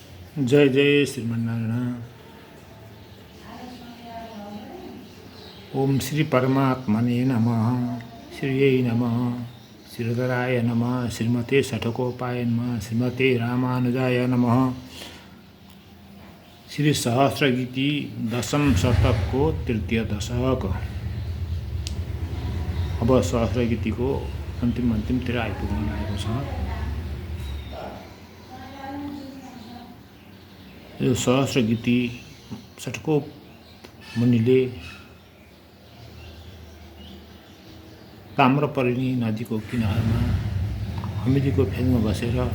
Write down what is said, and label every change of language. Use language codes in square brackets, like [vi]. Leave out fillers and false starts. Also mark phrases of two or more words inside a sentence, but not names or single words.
[sa] जय जय श्रीमन्नारायण। ओम श्री परमात्मने नमः। श्रीयै नमः। श्रीधराय नमः। श्रीमते षठकोपाय नमः। श्रीमते रामानुजाय नमः। [ne] श्री सहस्रगीति दशम शतकको तृतीय दशक। अब सहस्रगीतिको अन्तिमतिर आइपुग्न लागेको छ। यो सहस्रगीति षठकोप मुनिले ताम्रपर्णी नदीको किनारमा हमिदीको फेदमा बसेर